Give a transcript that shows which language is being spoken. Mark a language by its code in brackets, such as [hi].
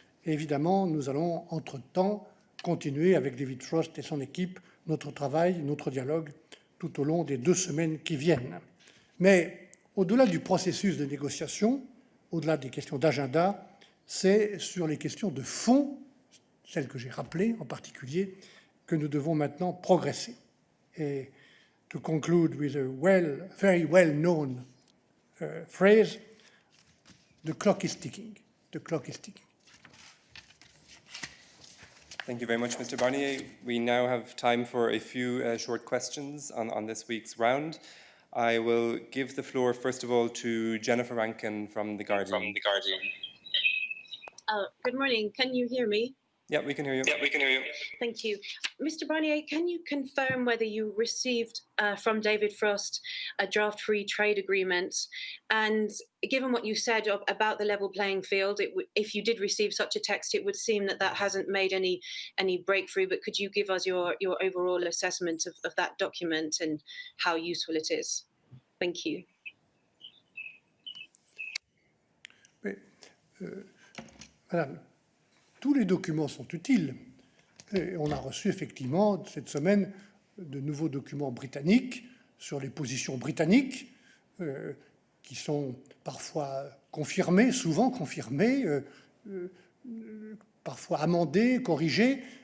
[fr] Et évidemment, nous allons entre-temps continuer avec David Frost et son équipe notre travail, notre dialogue tout au long des 2 semaines qui viennent. Mais au-delà du processus de négociation, au-delà des questions d'agenda, c'est sur les questions de fond, celles que j'ai rappelées en particulier, que nous devons maintenant progresser. [en] Et to conclude with a very well-known phrase, the clock is ticking. The clock is ticking. Thank you very much, Mr. Barnier. We now have time for a few short questions on this week's round. I will give the floor, first of all, to Jennifer Rankin from The Guardian. Good morning. Can you hear me? Yeah, we can hear you. Thank you. Mr. Barnier, can you confirm whether you received from David Frost a draft free trade agreement? And given what you said about the level playing field, if you did receive such a text, it would seem that that hasn't made any breakthrough. But could you give us your overall assessment of that document and how useful it is? Thank you. [fr] Mais, Madame, tous les documents sont utiles. Et on a reçu effectivement cette semaine de nouveaux documents britanniques sur les positions britanniques qui sont parfois confirmées, souvent confirmées, parfois amendées, corrigées.